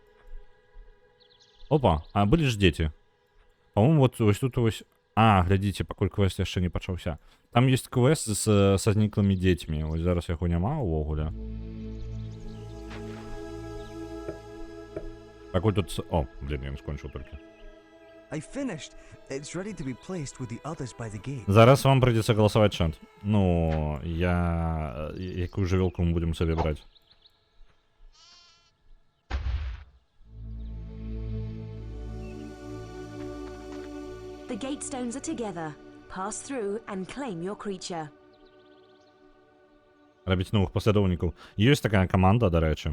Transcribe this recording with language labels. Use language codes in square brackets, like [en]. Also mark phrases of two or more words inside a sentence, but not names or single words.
[be] Опа, а былі ж дзеці. [ru] По-моему, вот [be] вось тут вось... А, глядзіце, пакуль квест яшчэ не пачаўся. Там ёсць квест са зніклымі дзецьмі. Вось зараз яго няма ўвогуле. Пакуль тут... О, блин, я не скончыў толькі. [en] I finished. It's ready to be placed with the others by the gate. [be] Зараз вам [ru] придется голосовать, [be] Шант. Ну, я... Якую жывёлку мы будем [ru] себе брать? [en] The gate stones are together. Pass through and claim your creature. [be] Рабіць новых паслядоўнікаў. Ёсць такая каманда, дарэчы.